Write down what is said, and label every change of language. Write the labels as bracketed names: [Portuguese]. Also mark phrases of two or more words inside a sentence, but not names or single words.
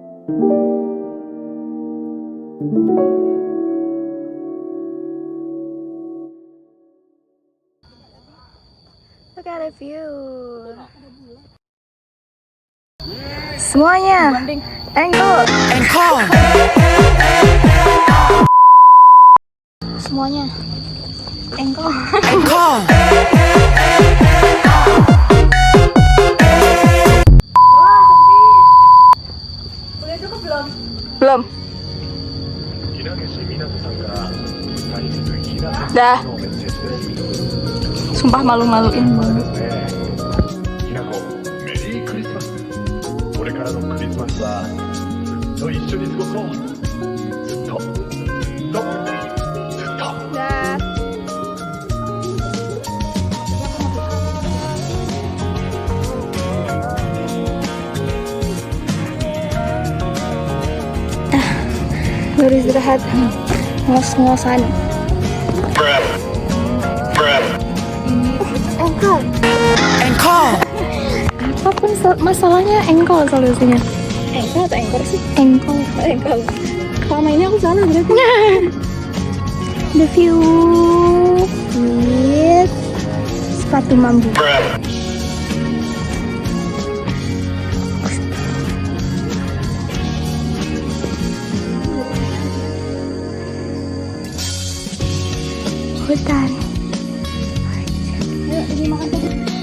[English] Look at the view. [Indonesian] Semuanya. Angle. Semuanya. Angle. Belum. Dah. Sumpah malu-maluin. [Japanese] きなこメリークリスマスこれからのクリスマスはずっと一緒に過ごそうずっとずっとずっと [Indonesian] Dah. Baru istirahat, ngos-ngosan. Apapun masalahnya engkol solusinya. Engkol atau engkor sih? Engkol. Engkol. Selama ini aku salah berarti. [English] The view with [Indonesian] sepatu mambu. Hutan. Ayo, ini makan tadi.